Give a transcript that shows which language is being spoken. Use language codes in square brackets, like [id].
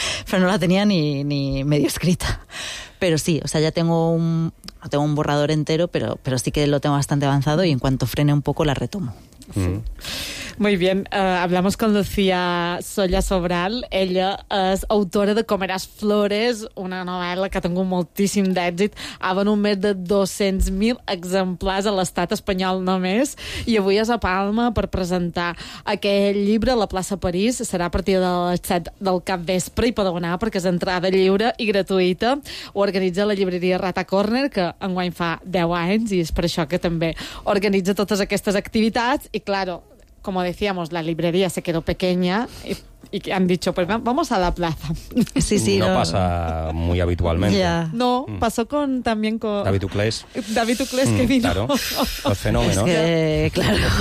[es] Pero no la tenía ni medio escrita. Pero sí, o sea, ya tengo un borrador entero, pero sí que lo tengo bastante avanzado y en cuanto frene un poco la retomo. Sí. Muy bien, hablamos con Lucía Solla Sobral. [ca] Ella és autora de Comeràs Flores, una novel·la que ha tingut moltíssim d'èxit, ha venut més de 200.000 exemplars a l'estat espanyol només, i avui és a Palma per presentar aquest llibre a la plaça París. Serà a partir de les 7 del capvespre i podeu anar perquè és entrada lliure i gratuïta. Ho organitza la llibreria Rata Corner, que enguany fa 10 anys i és per això que també organitza totes aquestes activitats. [es] Y claro, como decíamos, la librería se quedó pequeña y han dicho, pues vamos a la plaza. Sí, sí. No pasa muy habitualmente. [en] Yeah. [es] No, pasó también con... David Uclés. David Uclés que vino. Claro, los fenómenos. Es que, claro.